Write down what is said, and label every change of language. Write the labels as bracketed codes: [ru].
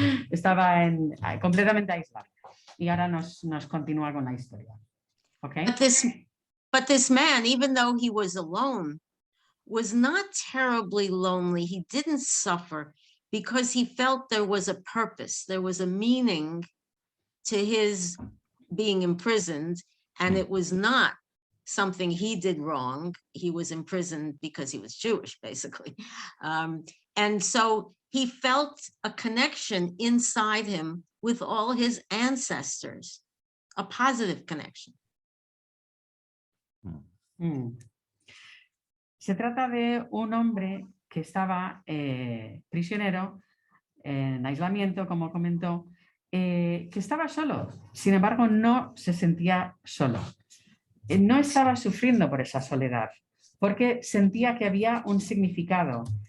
[es] Estaba completamente aislado. Y ahora nos continúa con la historia. [en] Okay? But this man, even though he was alone, was not terribly lonely. He didn't suffer because he felt there was a purpose, there was a meaning to his being imprisoned, and it was not something he did wrong. He was imprisoned because he was Jewish, basically. And so he felt a connection inside him with all his ancestors, a positive connection. [es] Se trata de un hombre que estaba prisionero en aislamiento, como comentó, que estaba solo. Sin embargo, no se sentía solo. No estaba sufriendo por esa soledad, porque sentía que había un significado.